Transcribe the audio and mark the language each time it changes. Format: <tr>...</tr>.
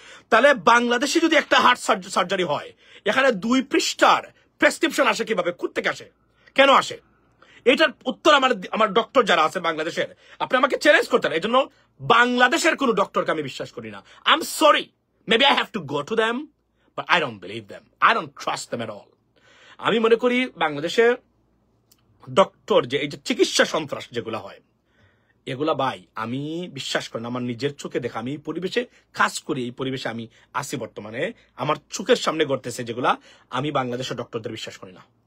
<bn>তাহলে বাংলাদেশে যদি একটা হার্ট সার্জারি হয়, এখানে 2 পৃষ্ঠার প্রেসক্রিপশন আসে কিভাবে? কোত্থেকে আসে? কেন আসে? এটার উত্তর আমার ডক্টর যারা আছে বাংলাদেশের, আপনি আমাকে চ্যালেঞ্জ করতেন। এই জন্য বাংলাদেশের কোন ডক্টরকে আমি বিশ্বাস করি না।</bn> <en>I am sorry, Maybe I have to go to them, but I don't believe them. I don't trust them at all.</en> <bn>আমি মনে করি বাংলাদেশে ডক্টর যে এই যে চিকিৎসা সন্ত্রাস যেগুলো হয় এগুলা ভাই আমি বিশ্বাস করি না, আমার নিজের চোখে দেখা, আমি এই পরিবেশে কাজ করি, এই পরিবেশে আমি আসি বর্তমানে, আমার চোখের সামনে ঘটতেছে যেগুলা, আমি বাংলাদেশের ডক্টরদের বিশ্বাস করি না।</bn>